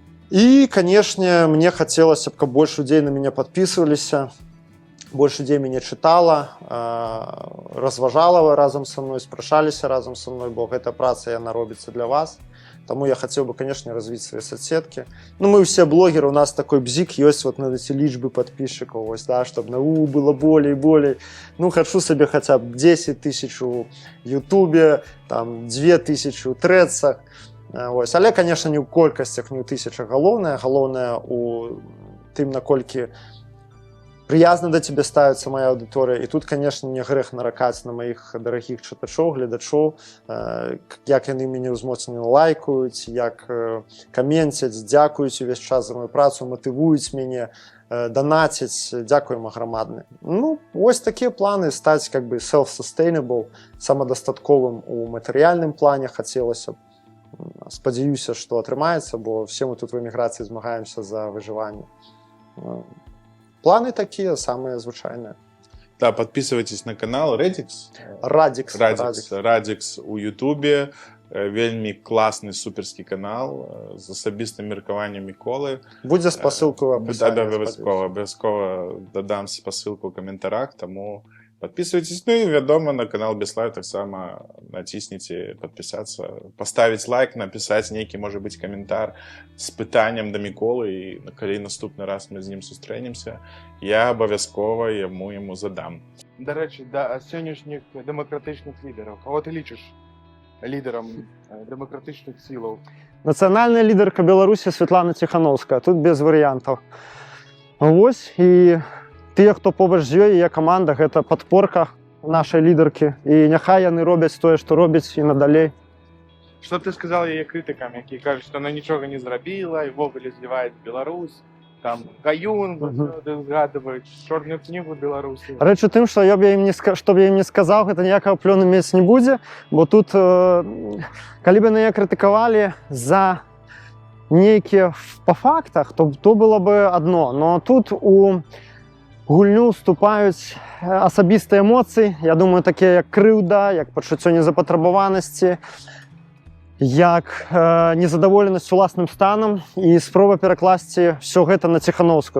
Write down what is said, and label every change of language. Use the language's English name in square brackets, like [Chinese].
[Belarusian] І, канешне, мне хацелася б, каб больш людзей на мяне падпісваліся, больш людзей мяне чытала, разважала разам са мной, спрашаліся разам са мной, бо гэта праца, яна робіцца для вас. Таму я хацеў бы, канешне, развіць свае соцсеткі. Мы ўсе блогеры, у нас такой бзік ёсць [Russian] вот на эти [Belarusian] лічбы подписчиков, вось, да, [Russian] чтобы было болей. [Belarusian] Хачу сабе хаця б 10 тысяч у Ютубе, там 2000 у Трэдсах. Вось. Але, канешне, не ў колькасцях, не ў тысячах. Галоўнае у тым, наколькі прыязна да цябе ставіцца моя аўдыторыя. І тут, канешне, не грэх наракаць на маіх дарагіх чытачоў, гледачоў, як яны мяне ўзмоцнена лайкаюць, як каменцяць, дзякуюць увесь час за мою працу, матывуюць мяне, данаціць, дзякуем аграмадны. Вось такія планы, стаць как бы self-sustainable, самадастатковым у матэрыяльным плане хацелася б. Спадзяюся, што атрымаецца, бо [Russian] все мы тут в [Belarusian] эміграцыі змагаемся за выжыванне. [Russian] Планы такие, самые звычайные. Да, подписывайтесь на канал Радикс. [Belarusian] Радикс у Ютубе. Вельмі класны, суперскі канал з асабістым меркаваннем Міколы. Будзе спасылку ў апісанні. Абавязкова дадам спасылку ў каментарах, таму [Russian] подписывайтесь. [Belarusian] Ну и, вядома, на канал Беслав таксама націсніце подписаться, [Russian] поставить лайк, написать [Belarusian] нейкі, [Russian] может быть, комментар [Belarusian] с пытаннем до Міколы, и калі наступны раз мы з ним сустрэнемся, я абавязкова яму задам. [Ukrainian] До речі, [Belarusian] да сённяшніх [Ukrainian] демократичних лідерів. Кого ти лічиш лідером демократичних сил? [Belarusian] Нацыянальная лідарка Беларусі Святлана Ціхановская. Тут без варыянтаў. Вось, і тыя, хто побач з ёй, яе каманда, гэта падпорка нашай лідаркі. І няхай яны робяць тое, што робяць і надалей. [Ukrainian] Што б ти сказав яе критикам, які кажуть, що вона нічого не зробила, і вовремя зливає Білорусь, там Каюн, згадують, Чорну книгу Білорусі. [Belarusian] Рэч у тым, што што б я ім не сказаў, гэта ніякага плёну мець не будзе, бо тут, калі бы яе крытыкавалі за нейкія па фактах, то было бы адно. Но тут у гульню уступаюць асабістыя эмоцыі, я думаю, такія як крыўда, як пачуццё незапатрабаванасці, як незадаволенасць уласным станам і спроба перакласці ўсё гэта на Ціхановскую.